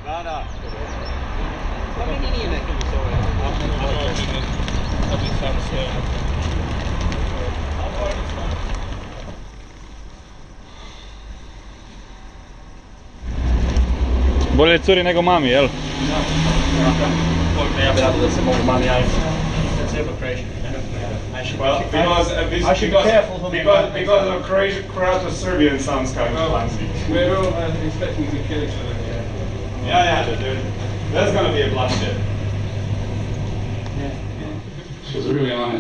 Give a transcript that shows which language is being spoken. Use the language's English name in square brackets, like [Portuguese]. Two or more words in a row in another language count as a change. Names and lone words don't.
[Croatian] Bolje curi nego mami, jel? Ja bih radio da se mogu mami javiti. [English] That's hypocrisy. Well, I should be careful because of Croatian Serbian sounds kind of fancy. We're all expecting to kill each other. Yeah, dude. There's gonna be a bloodshed. She was really honest.